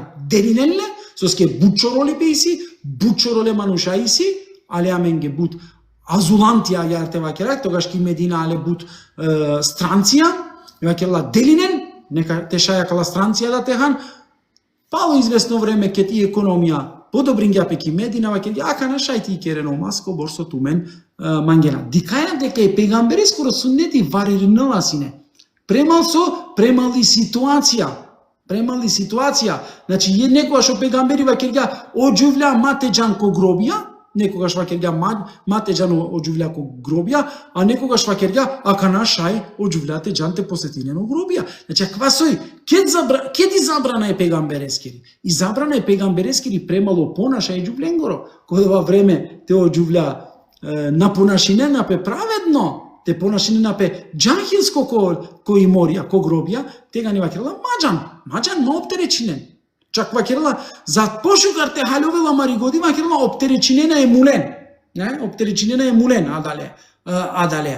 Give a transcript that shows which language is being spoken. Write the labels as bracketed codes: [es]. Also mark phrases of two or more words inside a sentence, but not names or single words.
[rmn] делинелле, соске бучороли пејси, бучороле манушајси, але аменге бут азулантија јарте вакерак, тогаш ки Медина але бут странција, вакерла делинен, нека те шаја кала странција да техан, пало известно време ке ти економија подобрингја пеки Медина, вакерли, ака на шајти и керено маско, борсо тумен мангена. Дикајна дека е пегамбери скоро суннети варирнала сине. Премал и ситуација. Значи, некогаш о пегамбери вакерја оджувля матеџан ко гробија, некогаш вакерја матеџан оджувля ко гробија, а некогаш вакерја ака на шај оджувляте джанте посетинено гробија. Значи, аквасој, кеди забрана е пегамберескери? И забрана е пегамберескери премало понаша и джувленгоро, кој ова време те оджувля на понашинена пе праведно, те понашинена пе джахилско кој морија, ко гробија, тега ни вакерла маџан ма оптеречинен. Чак вакерла за пошукар те халјовела маригоди вакерла оптеречинена е мулен, адале.